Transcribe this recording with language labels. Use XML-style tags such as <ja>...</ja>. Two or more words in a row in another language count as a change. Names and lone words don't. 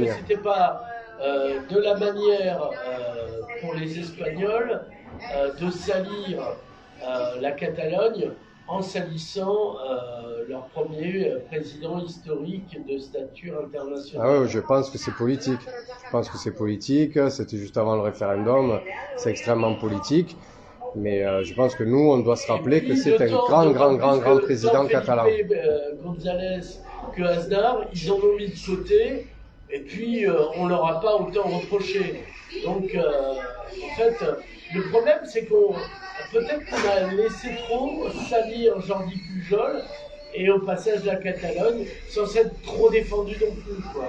<fr>Est-ce que c'était pas de la manière pour les Espagnols de salir la Catalogne en salissant leur premier président historique de stature internationale? Ah oui, je pense que c'est politique. Je pense que c'est politique. C'était juste avant le référendum. C'est extrêmement politique. Mais je pense que nous, on doit se rappeler que c'est un grand président catalan. González que Aznar, ils en ont mis de côté, et puis on leur a pas autant reproché. Donc, en fait, le problème, c'est qu'on peut-être qu'on a laissé trop salir Jordi Pujol, et au passage de la Catalogne, sans s'être trop défendu non plus, quoi.</fr>